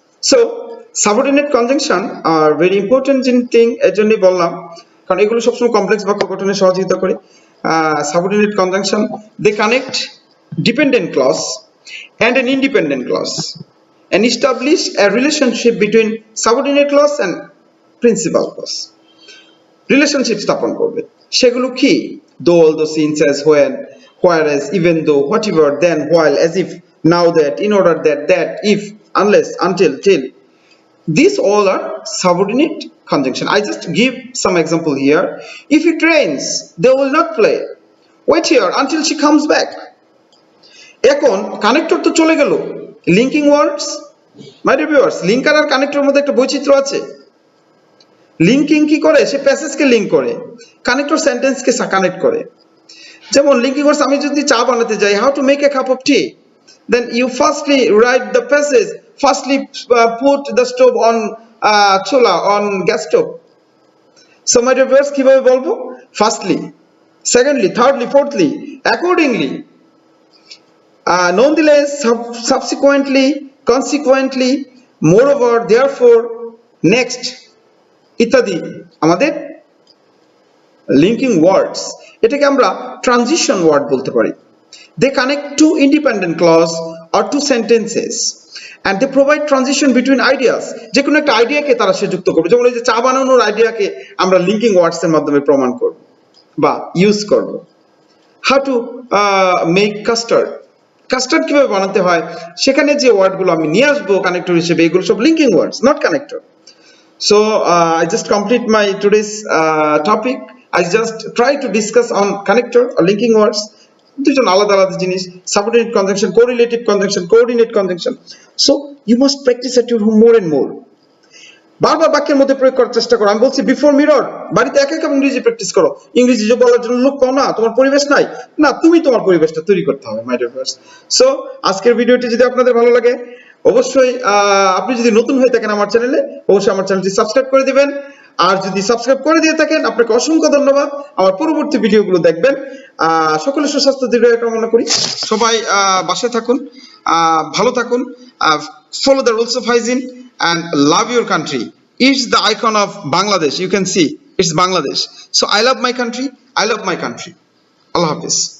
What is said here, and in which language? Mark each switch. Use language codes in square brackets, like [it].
[en] so subordinate conjunction are very important thing, [bn] এর জন্যই বললাম, কারণ এগুলো সবসময় কমপ্লেক্স বাক্য গঠনে সহযোগিতা করে। [en] Subordinate conjunction, they connect dependent clause and an independent clause and establish a relationship between subordinate clause and principal clause. [bn] Relationship স্থাপন করবে। সেগুলো কি? though, although, since, as, when, whereas, even though, whatever, then, while, as if, now that, in order that, if, unless, until, till. [en] These all are subordinate conjunction. I just give some example here. If it rains, they will not play. Wait here until she comes back. [bn] এখন connector তো চলে গেল, linking words. My dear viewers, linker আর কানেক্টরের মধ্যে একটা বৈচিত্র্য আছে। Linking কি করে? সে প্যাসেজকে লিঙ্ক করে, কানেক্টর সেন্টেন্সকে কানেক্ট করে। [en] যেমন linking words, [bn] আমি যদি চা বানাতে যাই, [en] How to make a cup of tea, then you firstly write the passage, firstly put the stove on chula, on gas stove. [bn] So my dear viewers কিভাবে বলবো? Firstly, secondly, thirdly, fourthly, accordingly, nonetheless, subsequently, consequently, moreover, therefore, next ইত্যাদি আমাদের linking ওয়ার্ডস। এটাকে আমরা transition word বলতে পারি। [en] They connect two independent clause or two sentences and they provide transition between ideas. [bn] যে কোনো একটা আইডিয়াকে তারা সে যুক্ত করবে। যেমন এই যে চা বানানোর আইডিয়াকে আমরা লিঙ্কিং ওয়ার্ডস এর মাধ্যমে প্রমাণ করব বা ইউজ করব। [en] How to make custard? [bn] Custard কিভাবে বানাতে হয় সেখানে যে ওয়ার্ডগুলো আমি নিয়ে আসবো কানেক্টর হিসেবে, এগুলো সব linking words, not connector. [en] So I just complete my today's topic. I just try to discuss on connector or linking words. [bn] দুজন আলাদা আলাদা জিনিস, [en] subordinate conjunction, correlative conjunction, coordinate conjunction. So you must practice at your home more and more. [bn] বারবার বাক্যের মধ্যে প্রয়োগ করার চেষ্টা করো। আমি বলছি বিফোর মিরর, বাড়িতে একা একা ইংরেজি প্র্যাকটিস করো। ইংরেজি যে বলার জন্য লোক পাও না, তোমার পরিবেশ নাই, না তুমি তোমার পরিবেশটা তৈরি করতে হবে মাই ডিয়ার ভিউয়ার্স। সো আজকের ভিডিওটি যদি আপনাদের ভালো লাগে, অবশ্যই আপনি যদি নতুন হয়ে থাকেন আমার চ্যানেলে, অবশ্যই আমার চ্যানেলটি সাবস্ক্রাইব করে দিবেন। আর যদি সাবস্ক্রাইব করে দিয়ে থাকেন, আপনাকে অসংখ্য ধন্যবাদ। আমার পরবর্তী ভিডিওগুলো দেখবেন। সকলের সুস্বাস্থ্য দীর্ঘায়ু কামনা করি। সবাই বাসায় থাকুন, ভালো থাকুন, [en] follow the rules of hygiene and love your country. It's the icon of Bangladesh. You can see it's Bangladesh. So I love my country. I love my country. Allah Hafiz.